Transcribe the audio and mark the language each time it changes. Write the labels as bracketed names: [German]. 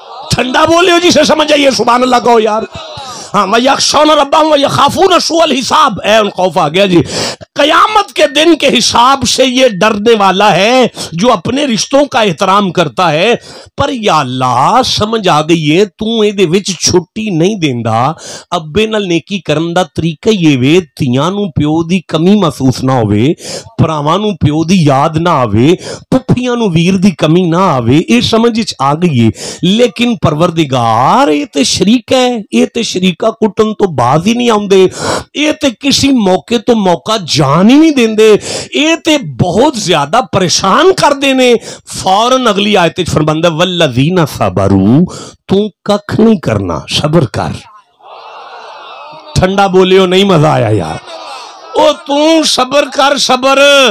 [Punjabi] ٹھنڈا بولے ہو جی سے سمجھ آئیے سبحان اللہ کہو یار. ہاں [Arabic] وَيَخْشَوْنَ رَبَّهُمْ وَيَخَافُونَ سُوءَ الْحِسَابِ، [Punjabi] اے ان خوف آ گیا جی. [Urdu] قیامت کے دن کے حساب سے یہ ڈرنے والا ہے جو اپنے رشتوں کا احترام کرتا ہے. [Punjabi] پر یا اللہ سمجھ آ گئی ہے تو اے دے وچ چھٹی نہیں دیندا. ابے نال نیکی کرن دا طریقہ یہ وے تیاں نو پیو دی کمی محسوس نہ ہوے، پراواں نو پیو دی یاد نہ آوے، پھپھیاں نو ویر دی کمی نہ آوے. اے سمجھ وچ آ گئی ہے. لیکن پروردگار اے تے شریک ہے، اے تے شریک چھینکا کٹن تو باز ہی نہیں آؤندے، یہ تے کسی موقع تو موقع جان ہی نہیں دیندے، یہ تے بہت زیادہ پریشان کر دینے۔ فوراً اگلی آیت وچ فرماندا [Arabic] والذین صبروا، [Punjabi] تو ککھ نہیں کرنا، صبر کر۔ ٹھنڈا بولے ہو نہیں مزہ آیا یار، او تو صبر کر، صبر۔